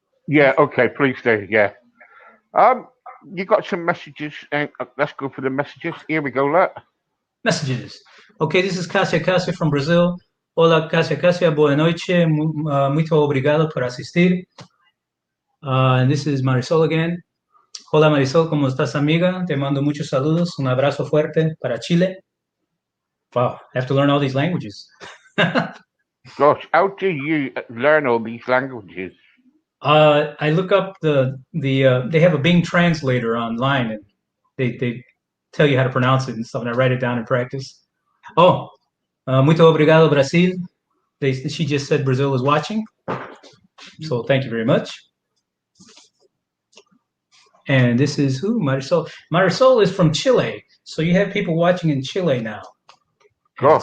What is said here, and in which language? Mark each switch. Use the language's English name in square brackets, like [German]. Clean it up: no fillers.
[English] Yeah. Okay. Please do. Yeah. Um. You got some messages. Let's go for the messages. Here we go. Look. Messages. Okay, this is Cassia Cassia from Brazil. [Spanish] Hola, Cassia Cassia. [Portuguese] Boa noite. Muito obrigado por asistir. [English] And this is Marisol again. [Spanish] Hola, Marisol. ¿Cómo estás, amiga? Te mando muchos saludos. Un abrazo fuerte para Chile. [English] Wow, I have to learn all these languages. Gosh, how do you learn all these languages? I look up they have a Bing translator online, and they tell you how to pronounce it and stuff, and I write it down in practice. [Portuguese] Oh, muito obrigado, Brasil. [English] She just said Brazil is watching, so thank you very much. And this is who? Marisol. Marisol is from Chile, so you have people watching in Chile now, and